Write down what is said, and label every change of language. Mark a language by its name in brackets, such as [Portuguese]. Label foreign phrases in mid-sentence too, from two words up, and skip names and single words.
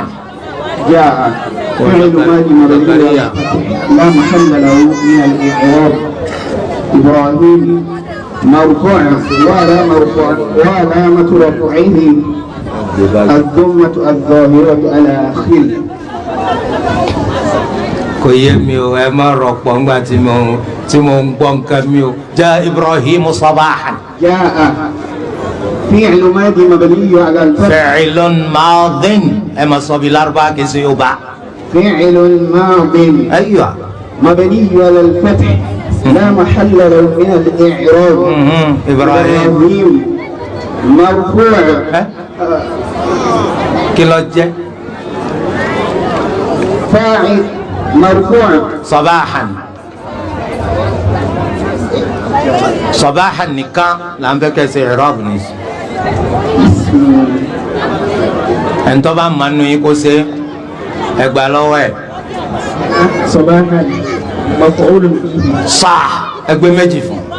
[Arabic] جاء فعل ماضي مبني لا محل له من الإعراب. إبراهيم مرفوع وعلامة رفعه الضمة الظاهرة على آخره. [Yoruba] kò yé mi o ẹ má rọpò ńgbà tí mo ń gbọ́ nǹkan mi o. [Arabic] جاء إبراهيم صباحا. جاء فعل ماضي مبني على الفتح. فعل ماض [Yoruba] ẹ má sọ bí Lárúbáwá kì í ṣe Yorùbá. [Arabic] فعل ماض أيوة مبني على الفتح لا محل له من الإعراب. إبراهيم مرفوع. [Yoruba] kí ló jẹ́. [Arabic] فاعل مرفوع. صباحا. صباحا [Yoruba] nìkan là ń fẹ́ kẹ́ ṣe ìrọ́bù ní. ẹni tó bá mọ̀ nínú yín kó ṣe ẹgbà lọ́wọ́ ẹ̀. [Arabic] صباحا مفعول به. [Yoruba] صح ẹgbẹ́ méjì fún.